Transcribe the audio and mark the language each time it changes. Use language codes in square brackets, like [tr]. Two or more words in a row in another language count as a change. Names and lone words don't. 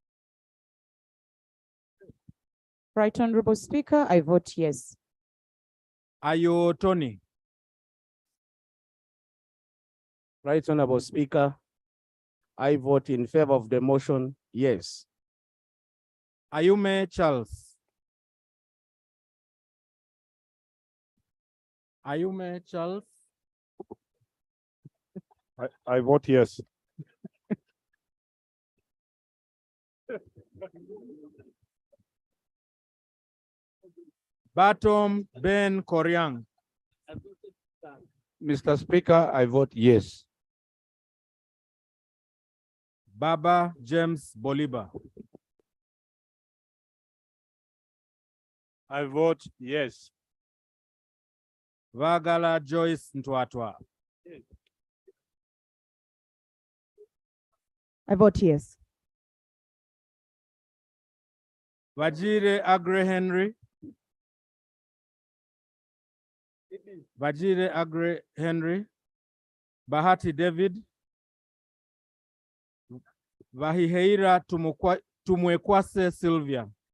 [en] Right Honorable Speaker, I vote yes. Ayo Tony. Right Honorable Speaker, I vote in favor of the motion, yes. Ayume Charles. Ayume Charles. I vote yes. Batom Ben Koryang. Mr. Speaker, I vote yes. Baba James Boliba. I vote yes. Vagala Joyce Ntwatwa. I vote yes. Vajire Agre Henry. Vajire Agre Henry. Bahati David. Vahiheira Tumwekwase Sylvia.